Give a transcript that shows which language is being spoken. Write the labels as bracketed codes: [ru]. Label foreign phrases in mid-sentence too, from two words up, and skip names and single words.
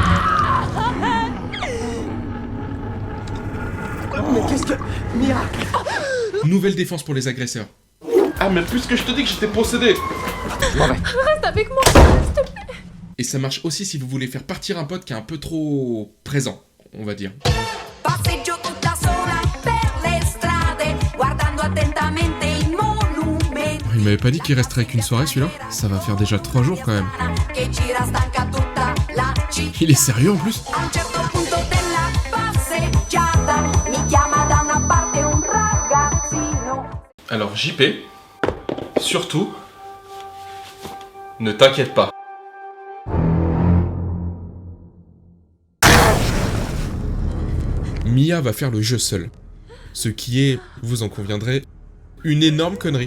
[fr] Mais qu'est-ce que... Mia! Nouvelle défense pour les agresseurs. Ah, mais puisque je te dis que j'étais possédé! Reste avec moi, s'il te plaît. Et ça marche aussi si vous voulez faire partir un pote qui est un peu trop présent, on va dire. [it] Passeggio tutta sola per le strade, guardando attentamente i monumenti. [fr] Il m'avait pas dit qu'il resterait qu'une soirée celui-là? Ça va faire déjà 3 jours quand même. [it] Che gira stanca tutta la città. [fr] Il est sérieux en plus? [it] A un certo punto della passeggiata mi chiama da una parte un ragazzino. [fr] Alors JP, surtout, ne t'inquiète pas. Mia va faire le jeu seule. Ce qui est, vous en conviendrez, une énorme connerie.